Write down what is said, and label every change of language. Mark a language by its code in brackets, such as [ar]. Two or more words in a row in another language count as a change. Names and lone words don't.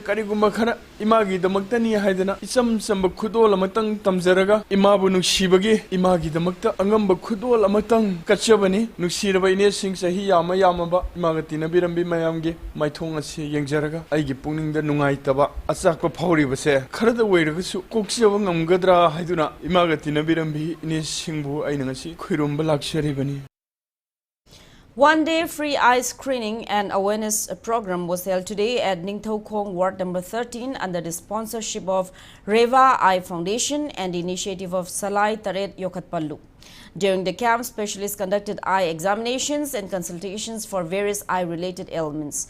[mni] kariguma khara imagi damaktani haidana isam samba khudol amatang tamjaraga imabu nungshibagi imagi damakta angamba khudol amatang kachabani nungshiraba ines sing sahi yama yamaba imaga tinabira mayamge maithong asi yengjaraga aigi pungning nungai taba achakpa phawri base kharada weiragasu kokchaba ngamgadra haiduna imaga tinabirambi ine singbu aina ngasi khoiromba lakshari bani. [en] One-day free eye screening and awareness program was held today at Ningthaukhong Ward number 13 under the sponsorship of Reva Eye Foundation and the initiative of Salai Taret Yokatpallu. During the camp, specialists conducted eye examinations and consultations for various eye-related ailments.